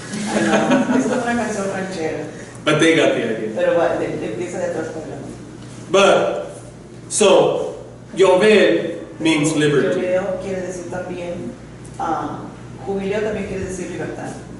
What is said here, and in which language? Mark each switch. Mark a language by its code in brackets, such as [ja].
[es] es como una canción ranchera, [en] but they got the idea. [es] pero empieza de atrás para adelante. [en] But, so, Yovel means liberty. [es] Jubileo quiere decir también, jubileo también quiere decir libertad.